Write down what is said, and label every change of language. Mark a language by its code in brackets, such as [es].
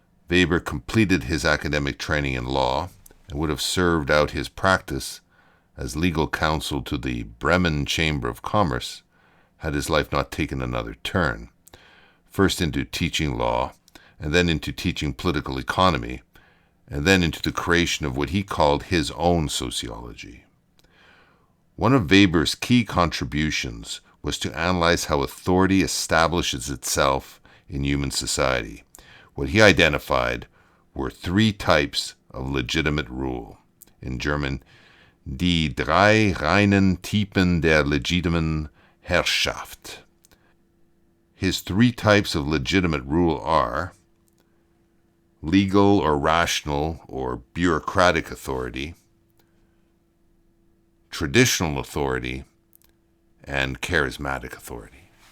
[en] Weber completed his academic training in law and would have served out his practice as legal counsel to the Bremen Chamber of Commerce had his life not taken another turn, first into teaching law, and then into teaching political economy, and then into the creation of what he called his own sociology. One of Weber's key contributions was to analyze how authority establishes itself in human society. What he identified were three types of legitimate rule. In German, [de] die drei reinen Typen der legitimen Herrschaft. [en] His three types of legitimate rule are legal or rational or bureaucratic authority, traditional authority, and charismatic authority.